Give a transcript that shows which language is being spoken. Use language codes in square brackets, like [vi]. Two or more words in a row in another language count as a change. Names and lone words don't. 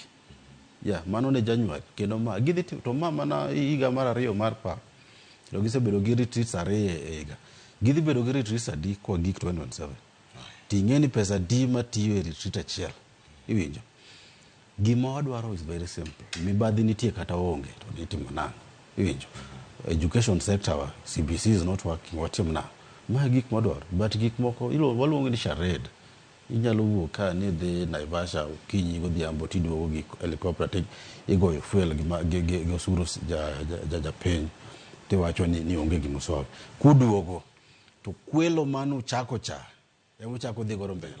[luo] Mano ne January. Kendo ma gidhi to mana higa mar 2 mar par. To gisebedo gi retreats 2 e higa. Gidhi bedo gi retreats adi kwa gik 2027. Ting'eni pesa di matiyo e retreat achiel. Iwinjo. Gima wadwaro [en] is very simple. [luo] Mibadhi nitie kata onge to nitimo nang'. [en] Iwinjo. Education sector CBC is not working, [luo] watim na. Ma gik modwaro. But gik moko waluongo ni charade. Inyalo wuok ka ni dhi Naivasha okinyi godhiambo tiduogo gi helicopter ti igoyo fuel gi osuru japiny tiwacho ni onge gima solve. Kuduogo to kwelo manu chako cha chako dhi goro mbele.